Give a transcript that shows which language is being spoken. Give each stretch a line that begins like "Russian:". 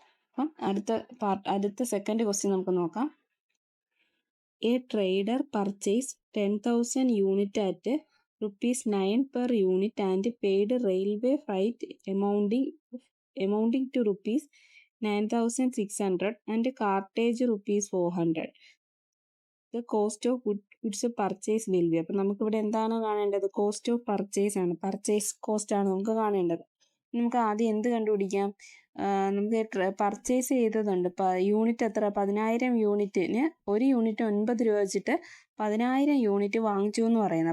Malayalam: അപ്പം അടുത്ത second question നമുക്ക് നോക്കാം.
English: A trader purchase 10,000 unit at ₹9 per unit and paid railway freight amounting to ₹9,600 and cartage ₹400. The cost of goods purchase will be.
Malayalam: അപ്പം നമുക്കിവിടെ എന്താണ് കാണേണ്ടത്, കോസ്റ്റ് ഓഫ് പർച്ചേസ് ആണ്, പർച്ചേസ് കോസ്റ്റ് ആണ് നമുക്ക് കാണേണ്ടത്. നമുക്ക് ആദ്യം എന്ത് കണ്ടുപിടിക്കാം, നമുക്ക് പർച്ചേസ് ചെയ്തതുണ്ട്. യൂണിറ്റ് എത്ര, 10,000 യൂണിറ്റിന് ഒരു യൂണിറ്റ് 9 രൂപ വെച്ചിട്ട് 10,000 യൂണിറ്റ് വാങ്ങിച്ചു എന്ന് പറയുന്നത്.